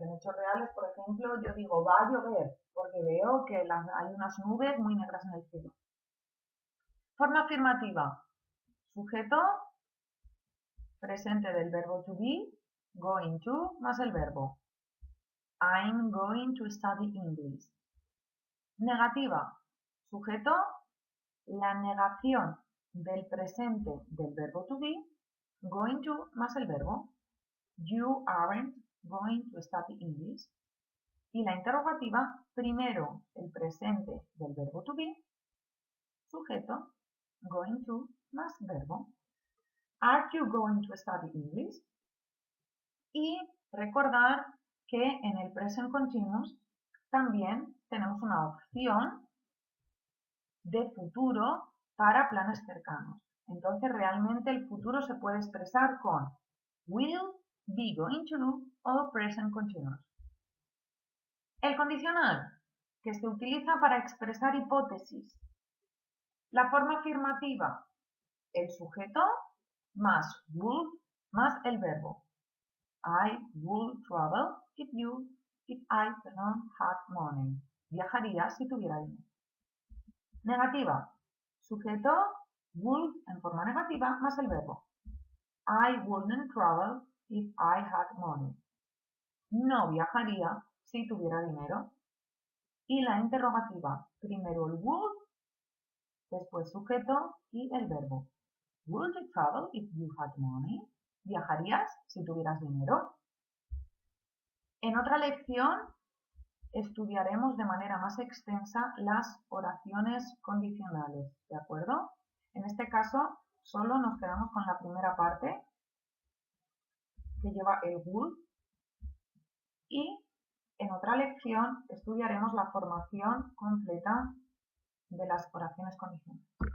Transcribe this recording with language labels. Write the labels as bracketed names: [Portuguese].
[Spanish] En hechos reales, por ejemplo, yo digo va a llover porque veo que hay unas nubes muy negras en el cielo. Forma afirmativa. Sujeto, presente del verbo to be, going to más el verbo. [English] I'm going to study English. [Spanish] Negativa. Sujeto, la negación del presente del verbo to be, going to más el verbo. [English] You aren't going to study English. [Spanish] Y la interrogativa, primero el presente del verbo to be, sujeto, going to más verbo. [English] Are you going to study English? [Spanish] Y recordar que en el present continuous también tenemos una opción de futuro para planes cercanos. Entonces realmente el futuro se puede expresar con will, be going to o present continuous. El condicional, que se utiliza para expresar hipótesis. La forma afirmativa, el sujeto más would más el verbo. [English] I would travel if I had money. [Spanish] Viajaría si tuviera dinero. Negativa. Sujeto would en forma negativa más el verbo. [English] I wouldn't travel if I had money. [Spanish] No viajaría si tuviera dinero. Y la interrogativa. Primero el would, después sujeto y el verbo. [English] Would you travel if you had money? [Spanish] ¿Viajarías si tuvieras dinero? En otra lección estudiaremos de manera más extensa las oraciones condicionales, ¿de acuerdo? En este caso solo nos quedamos con la primera parte que lleva el would y en otra lección estudiaremos la formación completa de las oraciones condicionales.